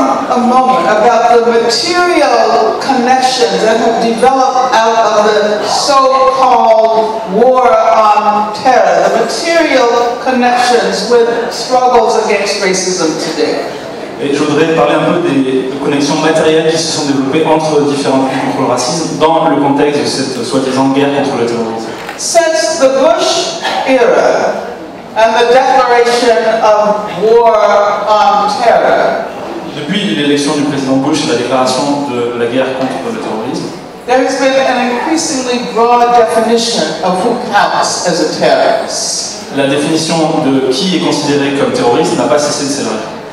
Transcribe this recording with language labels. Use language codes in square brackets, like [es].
[en] A moment about the material connections that have developed out of the so-called war on terror, the material connections with struggles against racism today. [fr] Et je voudrais parler un peu des connexions matérielles qui se sont développées entre différentes luttes contre le racisme dans le contexte de cette soi-disant guerre contre le terrorisme. [en] Since the Bush era and the declaration of war on terror, [fr] depuis l'élection du président Bush et la déclaration de la guerre contre le terrorisme, [en] there has been an increasingly broad definition of who counts as a terrorist. [fr] La définition de qui est considéré comme terroriste n'a pas cessé de s'élargir.